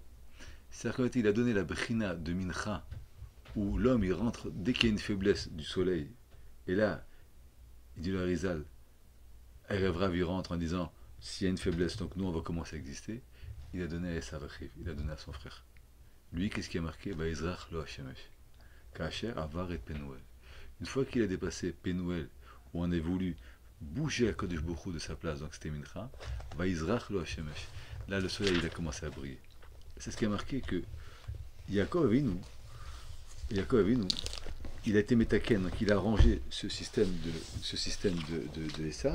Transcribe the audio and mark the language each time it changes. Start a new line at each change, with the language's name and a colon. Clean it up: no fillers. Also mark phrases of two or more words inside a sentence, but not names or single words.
French: C'est-à-dire qu'il a donné la Bechina de Mincha, où l'homme il rentre dès qu'il y a une faiblesse du soleil. Et là, il dit le Harizal,
Hebrew: ערב רב
French: il rentre en disant, s'il y a une faiblesse, donc nous on va commencer à exister. Il a donné à
Hebrew: עשו אחיו,
French: il a donné à son frère. Lui, qu'est-ce qui a marqué?
Hebrew: ויזרח לו השמש כאשר עבר את פנואל.
French: Une fois qu'il a dépassé Penuel, où on a voulu bouger à
Hebrew: קדוש ברוך הוא
French: de sa place, donc c'était Mincha,
Hebrew: ויזרח לו השמש.
French: Là, le soleil, il a commencé à briller. C'est ce qui a marqué que Yaakov Avinu, il a été métaken, donc il a rangé ce système de Esav.